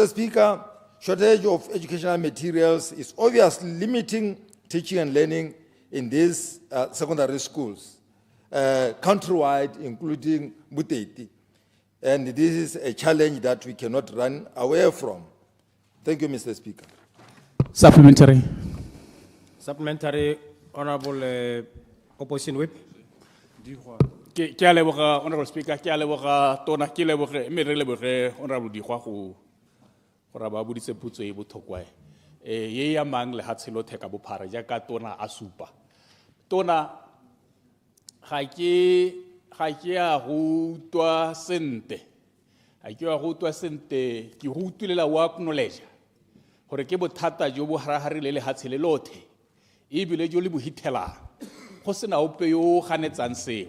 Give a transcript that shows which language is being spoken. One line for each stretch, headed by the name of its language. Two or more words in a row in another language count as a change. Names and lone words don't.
English: Speaker, shortage of educational materials is obviously limiting teaching and learning in these secondary schools, countrywide, including Boteti. And this is a challenge that we cannot run away from. Thank you, Mr. Speaker. Supplementary. Supplementary, Honorable Opposition Whip.
Tswana: Ke a leboga,
English: Honorable Speaker,
Tswana: ke a leboga tona, ke leboge, mme re leboge Honorable Ďeghwa go ba boditse potso e botlhokwa ye ya mang lefatshe lotlhe ka bophara jaaka tona a supa. Tona ga ke a go utlwa sente ke go utulela o acknowledge gore ke bothata jo bo haraharile lefatshe le lotlhe ebile jo le bo hithelang go sena ope yo ganetsang seo.